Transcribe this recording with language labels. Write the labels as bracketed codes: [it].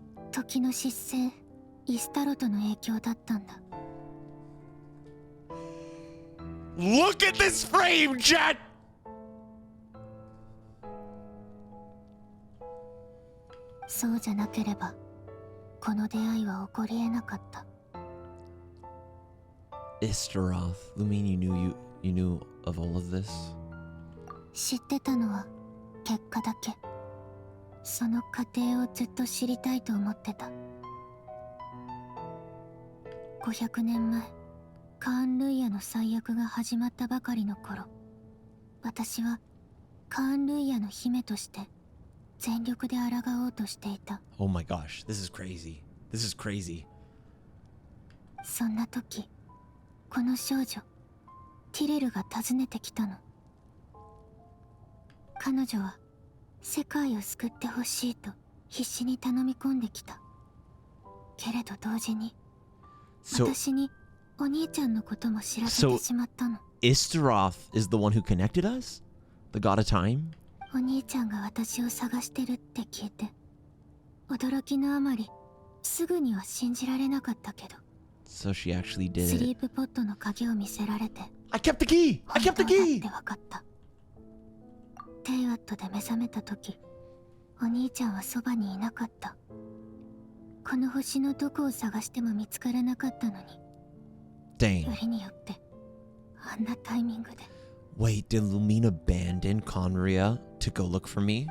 [ja] 時の失勢、イスタロトの影響だったんだ。 [en] Look at this frame, chat! [ja] そうじゃなければ、この出会いは起こり得なかった。 [en] Istaroth, Lumine, you knew of all of this? [ja] 知ってたのは結果だけ。その過程をずっと知りたいと思ってた。 500年前、カーン・ルイヤの最悪が始まったばかりの頃、私はカーン・ルイヤの姫として全力で抗おうとしていた。 [en] Oh my gosh, this is crazy. This is crazy. [ja] そんな時、この少女、ティレルが訪ねてきたの。彼女は世界を救ってほしいと必死に頼み込んできた。けれど同時に、私にお兄ちゃんのことも知らせてしまったの。 [en] Istaroth is the one who connected us? The god of time? [ja] お兄ちゃんが私を探してるって聞いて、驚きのあまり、すぐには信じられなかったけど。 [en] So she actually did [ja] スリ [en] it. [ja] ープポットの鍵を見せられて、 [en] I kept the key! I kept the [ja] 本当だっ [en] key! [ja] て分かった。テイワットで目覚めた時、お兄ちゃんはそばにいなかった。この星のどこを探しても見つからなかったのに。 [en] Dang. [ja] よりによってあんなタイミングで。 [en] Wait, did Lumine abandon Conria to go look for me?